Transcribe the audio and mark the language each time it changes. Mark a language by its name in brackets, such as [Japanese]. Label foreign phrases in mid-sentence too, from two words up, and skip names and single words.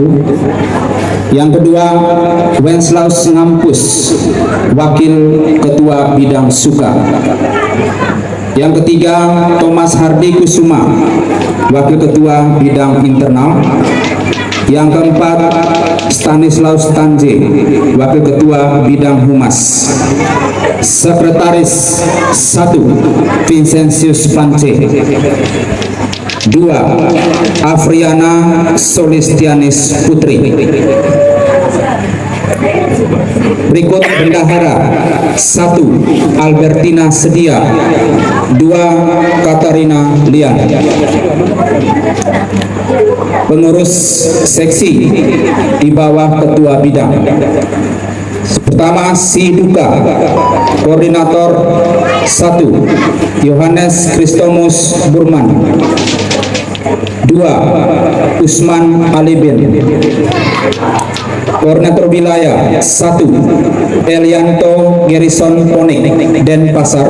[Indonesian] Yang kedua Wenslaus Ngampus, wakil ketua bidang suka. Yang ketiga Thomas Hardi Kusuma, wakil ketua bidang internal. Yang keempat Stanislaus Tanje, wakil ketua bidang humas. Sekretaris 1 Vincentius Pance. 2 Afriana Solistianis Putri. Berikut bendahara 1 Albertina Sedia, 2 Katarina Lian. Pengurus seksi di bawah ketua bidang. Pertama si duka, koordinator 1 Yohanes Kristomus Burman. 2 Usman Alibin. Koordinator wilayah 1 Elianto Gerison Ponik Denpasar.